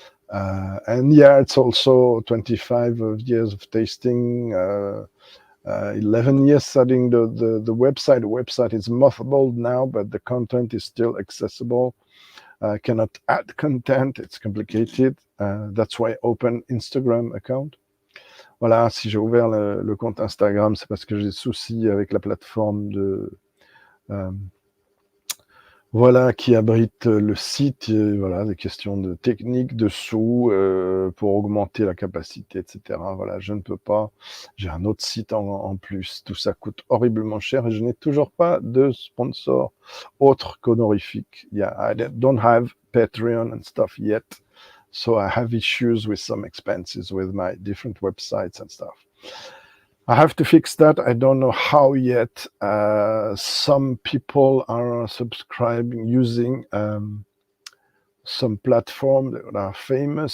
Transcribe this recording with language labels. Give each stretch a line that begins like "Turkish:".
English: And yeah, it's also 25 years of tasting, 11 years studying the website. The website is mothballed now, but the content is still accessible. I cannot add content, it's complicated. That's why I open Instagram account.
French: Voilà, si j'ai ouvert le compte Instagram, c'est parce que j'ai des soucis avec la plateforme de... voilà, qui abrite le site, voilà, des questions de technique, de sous, pour augmenter la capacité, etc. Voilà, je ne peux pas. J'ai un autre site en plus. Tout ça coûte horriblement cher et je n'ai toujours pas de sponsor autre qu'honorifique.
English: Yeah, I don't have Patreon and stuff yet. So I have issues with some expenses with my different websites and stuff. I have to fix that. I don't know how yet. Some people are subscribing using some platform that are famous.